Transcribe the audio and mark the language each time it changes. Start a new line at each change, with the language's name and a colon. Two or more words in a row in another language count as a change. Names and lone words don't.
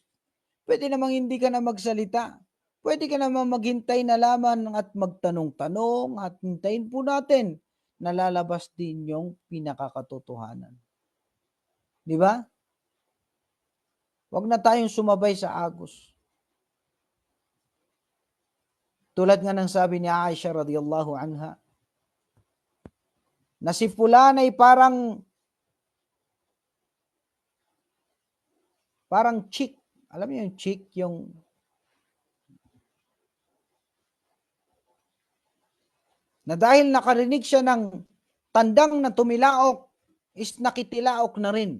Filipino: Pwede namang hindi ka na magsalita. Pwede ka namang maghintay na laman at magtanong-tanong at hintayin po natin na lalabas din yung pinakakatotohanan. Di ba? Huwag na tayong sumabay sa agos. Tulad nga ng sabi ni Aisha
Arabic: رضي الله عنها,
Filipino: na si Fulan ay parang chick. Alam niyo yung chick, yung na dahil nakarinig siya ng tandang na tumilaok, is nakitilaok na rin.